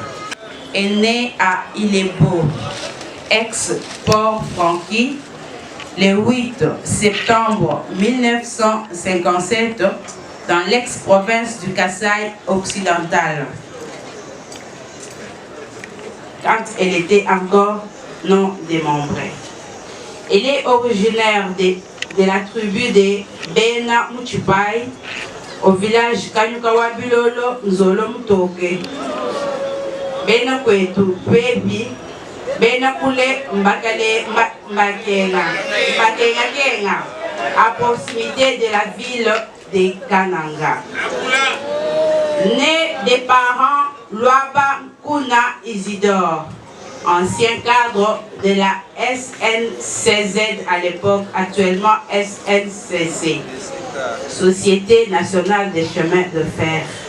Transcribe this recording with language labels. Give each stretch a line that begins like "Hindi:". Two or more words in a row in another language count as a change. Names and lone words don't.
French: Est né à Ilebo, ex-Port-Franqui, le 8 septembre 1957 dans l'ex-province du Kasaï occidental, quand elle était encore non démembrée. Elle est originaire de la tribu de Bena Muchipai au village Kanyukawa Bilolo Nzolo Mutoke. Bena kwetu pepi, bena kule mbakale mbakenga à proximité de la ville de Kananga. Né des parents Luaba Kuna Isidore ancien cadre de la SNCZ à l'époque, actuellement SNCC, Société Nationale des Chemins de Fer.